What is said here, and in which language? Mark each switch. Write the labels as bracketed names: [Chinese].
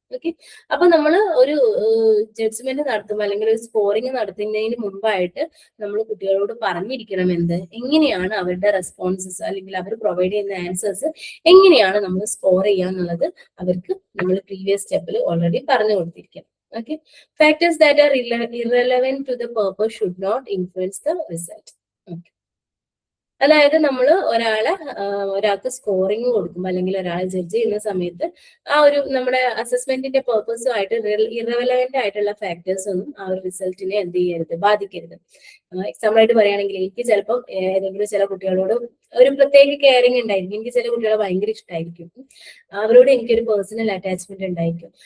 [Malayalam] Okay, അപ്പൊ നമ്മൾ ഒരു ജഡ്ജ്മെന്റ് നടത്തുമ്പോൾ അല്ലെങ്കിൽ ഒരു സ്കോറിംഗ് നടത്തുന്നതിന് മുമ്പായിട്ട് നമ്മൾ കുട്ടികളോട് പറഞ്ഞിരിക്കണം എന്ത്, എങ്ങനെയാണ് അവരുടെ റെസ്പോൺസസ് അല്ലെങ്കിൽ അവർ പ്രൊവൈഡ് ചെയ്യുന്ന ആൻസേഴ്സ് എങ്ങനെയാണ് നമ്മൾ സ്കോർ ചെയ്യുക എന്നുള്ളത് അവർക്ക് നമ്മൾ പ്രീവിയസ് സ്റ്റെപ്പിൽ ഓൾറെഡി പറഞ്ഞു കൊടുത്തിരിക്കണം. [English] Okay, factors that are irrelevant to the purpose should not influence the result. Okay. [Malayalam] അതായത് നമ്മൾ ഒരാൾക്ക് സ്കോറിംഗ് കൊടുക്കുമ്പോൾ അല്ലെങ്കിൽ ഒരാളെ ജഡ്ജ് ചെയ്യുന്ന സമയത്ത് ആ ഒരു നമ്മുടെ അസസ്മെന്റിന്റെ പേർപ്പസുമായിട്ട് ഇറവലവന്റ് ആയിട്ടുള്ള ഫാക്ടേഴ്സ് ഒന്നും ആ ഒരു റിസൾട്ടിനെ എന്ത് ചെയ്യരുത്, ബാധിക്കരുത്. എക്സാമ്പിൾ ആയിട്ട് പറയുകയാണെങ്കിൽ എനിക്ക് ചിലപ്പോൾ ഏതെങ്കിലും ചില കുട്ടികളോട് ഒരു പ്രത്യേക കെയറിങ് ഉണ്ടായിരിക്കും, എനിക്ക് ചില കുട്ടികളെ ഭയങ്കര ഇഷ്ടമായിരിക്കും, അവരോട് എനിക്കൊരു പേഴ്സണൽ അറ്റാച്ച്മെന്റ് ഉണ്ടായിരിക്കും.